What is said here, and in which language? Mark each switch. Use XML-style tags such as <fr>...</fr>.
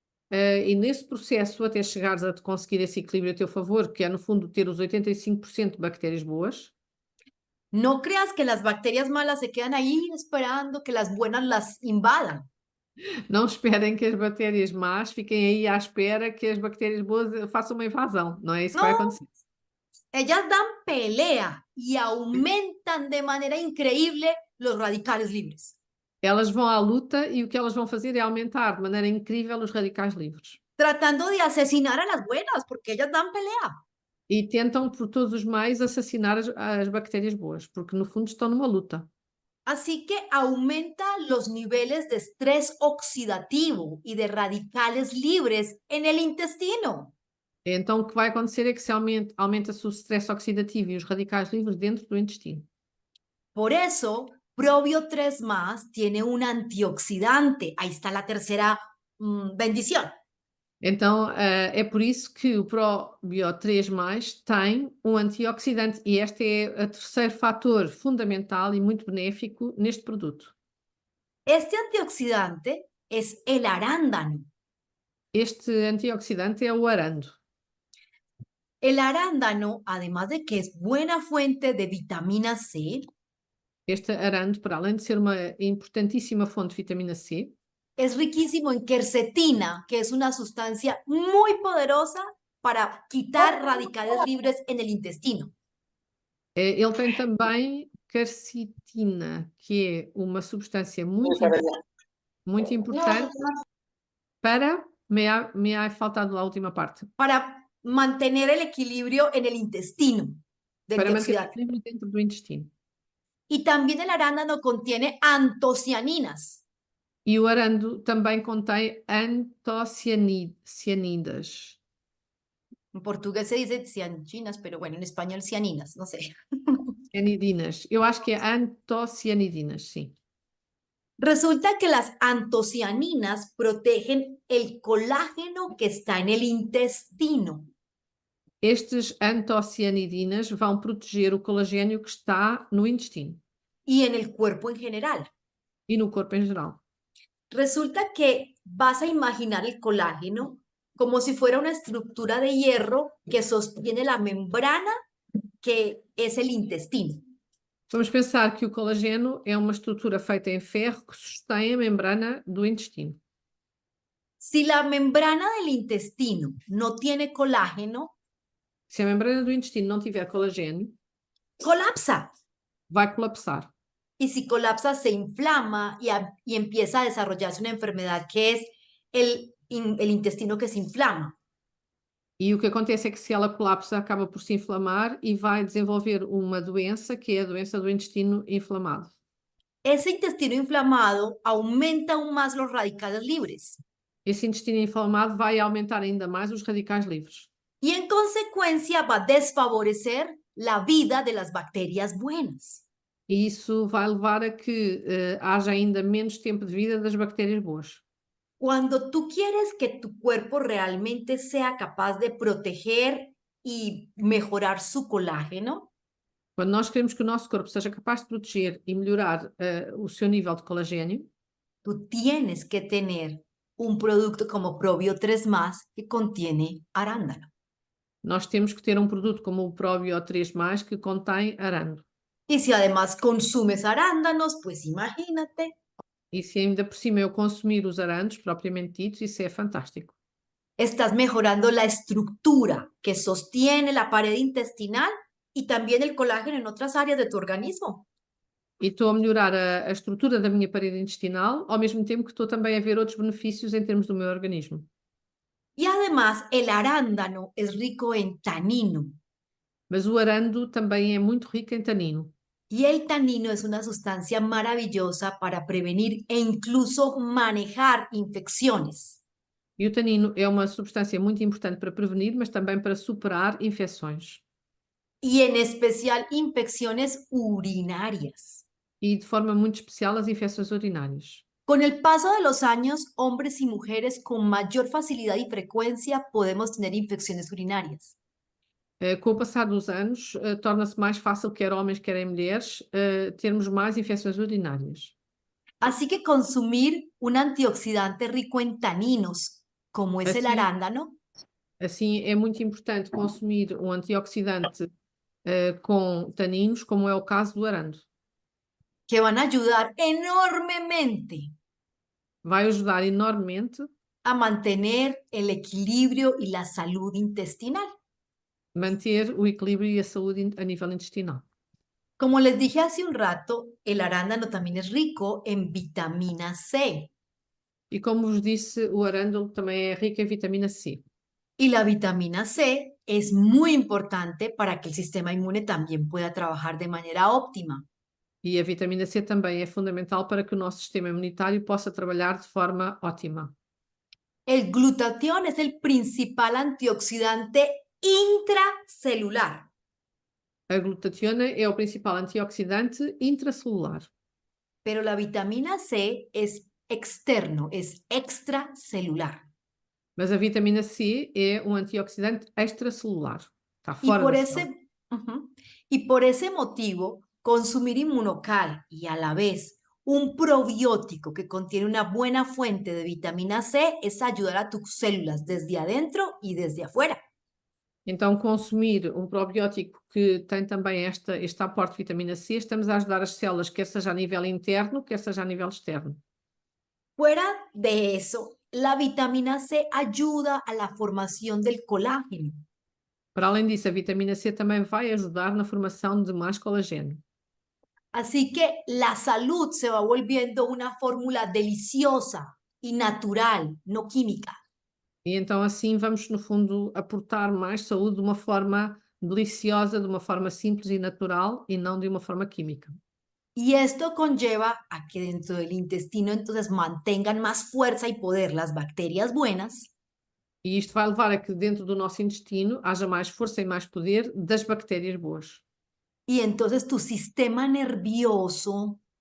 <pt>E nesse processo, até chegares a conseguir esse equilíbrio a teu favor, que é, no fundo, ter os 85% de bactérias boas,</pt> <es>no creas que las bacterias malas se quedan ahí esperando que las buenas las invadan.</es> <pt>não esperem que as bactérias más fiquem aí à espera que as bactérias boas façam uma invasão. Não é isso que vai</pt> <es>No.</es> <pt>acontecer.</pt> <es>Ellas dan pelea y aumentan de manera increíble los radicales libres,</es> <pt>Elas vão à luta e o que elas vão fazer é aumentar de maneira incrível os radicais livres.</pt> <es>tratando de asesinar a las buenas, porque ellas dan pelea.</es> <pt>E tentam, por todos os meios, assassinar as bactérias boas, porque, no fundo, estão numa luta.</pt> <es>Así que aumenta los niveles de estrés oxidativo y de radicales libres en el intestino.</es> <pt>Então, o que vai acontecer é que aumenta-se o stress oxidativo e os radicais livres dentro do intestino.</pt> <es>Por eso, Probio 3 más tiene un antioxidante. Ahí está la tercera bendición.</es> <pt>Então, é por isso que o Probio 3+, tem um antioxidante e este é o terceiro fator fundamental e muito benéfico neste produto.</pt> <es>Este antioxidante es el arándano.</es> <pt>Este antioxidante é o arando.</pt> <es>El arándano, además de que es buena fuente de vitamina C,</es> <pt>Este arando, para além de ser uma importantíssima fonte de vitamina C,</pt> <es>es riquísimo en quercetina, que es una sustancia muy poderosa para quitar radicales libres en el intestino.</es> <pt>ele tem também quercetina, que é uma substância muito importante para...</pt> <es>Me ha faltado a última parte. Para mantener el equilibrio en el intestino de</es> <pt>Para manter o</pt> <es>antioxidantes.</es> <pt>equilíbrio dentro do intestino.</pt> <es>Y también el arándano contiene antocianinas.</es> <pt>E o arando também contém antocianidas.</pt> <es>En portugués se dice cianinas, pero bueno, en español cianinas, no sé.</es> <pt>Cianidinas. Eu acho que é antocianidinas, sim.</pt> <es>Resulta que las antocianinas protegen el colágeno que está en el intestino.</es> <pt>Estes antocianidinas vão proteger o colagênio que está no intestino</pt> <es>Y en el cuerpo en general.</es> <pt>e no corpo em geral.</pt> <es>Resulta que vas a imaginar el colágeno como si fuera una estructura de hierro que sostiene la membrana que es el intestino.</es> <pt>Vamos pensar que o colagênio é uma estrutura feita em ferro que sustém a membrana do intestino.</pt> <es>Si la membrana del intestino no tiene colágeno,</es> <pt>Se a membrana do intestino não tiver colagênio,</pt> <es>colapsa.</es> <pt>vai colapsar.</pt> <es>Y si colapsa, se inflama y empieza a desarrollarse una enfermedad que es el intestino que se inflama.</es> <pt>E o que acontece é que se ela colapsa, acaba por se inflamar e vai desenvolver uma doença, que é a doença do intestino inflamado.</pt> <es>Ese intestino inflamado aumenta aún más los radicales libres</es> <pt>Esse intestino inflamado vai aumentar ainda mais os radicais livres.</pt> <es>y en consecuencia va a desfavorecer la vida de las bacterias buenas.</es> <pt>E isso vai levar a que haja ainda menos tempo de vida das bactérias boas.</pt> <es>Cuando tú quieres que tu cuerpo realmente sea capaz de proteger y mejorar su colágeno,</es> <pt>Quando nós queremos que o nosso corpo seja capaz de proteger e melhorar o seu nível de colagênio,</pt> <es>tú tienes que tener un producto como Probio 3+, que contiene arándano.</es> <pt>nós temos que ter um produto como o Probio 3+, que contém arando.</pt> <es>Y si además consumes arándanos, pues imagínate.</es> <pt>E se ainda por cima eu consumir os arandos, propriamente ditos, isso é fantástico.</pt> <es>Estás mejorando la estructura que sostiene la pared intestinal y también el colágeno en otras áreas de tu organismo.</es> <pt>E estou a melhorar a estrutura da minha parede intestinal, ao mesmo tempo que estou também a ver outros benefícios em termos do meu organismo.</pt> <es>Y además el arándano es rico en tanino.</es> <pt>Mas o arando também é muito rico em tanino.</pt> <es>Y el tanino es una sustancia maravillosa para prevenir e incluso manejar infecciones.</es> <pt>E o tanino é uma substância muito importante para prevenir, mas também para superar infecções.</pt> <es>Y en especial infecciones urinarias.</es> <pt>E de forma muito especial as infecções urinárias.</pt> <es>Con el paso de los años, hombres y mujeres con mayor facilidad y frecuencia podemos tener infecciones urinarias.</es> <pt>Com o passar dos anos, torna-se mais fácil, quer homens, quer mulheres, termos mais infecções urinárias.</pt> <es>Así que consumir un antioxidante rico en taninos, como es el Así- arándano,</es> <pt>Assim, é muito importante consumir um antioxidante com taninos, como é o caso do arando.</pt> <es>que van a ayudar enormemente</es> <pt>Vai ajudar enormemente</pt> <es>a mantener el equilibrio y la salud intestinal.</es> <pt>a manter o equilíbrio e a saúde a nível intestinal.</pt> <es>Como les dije hace un rato, el arándano también es rico en vitamina C.</es> <pt>E como vos disse, o arândano também é rico em vitamina C.</pt> <es>Y la vitamina C es muy importante para que el sistema inmune también pueda trabajar de manera óptima.</es> <pt>E a vitamina C também é fundamental para que o nosso sistema imunitário possa trabalhar de forma ótima.</pt> <es>El glutatión es el principal antioxidante intracelular.</es> <pt>A glutationa é o principal antioxidante intracelular.</pt> <es>Pero la vitamina C es externo, es extracelular.</es> <pt>Mas a vitamina C é um antioxidante extracelular. Está</pt> <es>Y</es> <pt>fora</pt> <es>por</es> <pt>da célula.</pt> <es>y por ese motivo, consumir Inmunocal y a la vez un probiótico que contiene una buena fuente de vitamina C es ayudar a tus células desde adentro y desde afuera.</es> <pt>Então, consumir um probiótico que tem também este aporte de vitamina C, estamos a ajudar as células, quer seja a nível interno, quer seja a nível externo.</pt> <es>Fuera de eso, la vitamina C ayuda a la formación del colágeno.</es> <pt>Para além disso, a vitamina C também vai ajudar na formação de mais colagênio.</pt> <es>Así que la salud se va volviendo una fórmula deliciosa y natural, no química.</es> <pt>E então assim vamos, no fundo, aportar mais saúde de uma forma deliciosa, de uma forma simples e natural e não de uma forma química.</pt> <es>Y esto conlleva a que dentro del intestino entonces mantengan más fuerza y poder las bacterias buenas</es> <pt>E isto vai levar a que dentro do nosso intestino haja mais força e mais poder das bactérias boas.</pt> <es>y entonces tu sistema nervioso</es>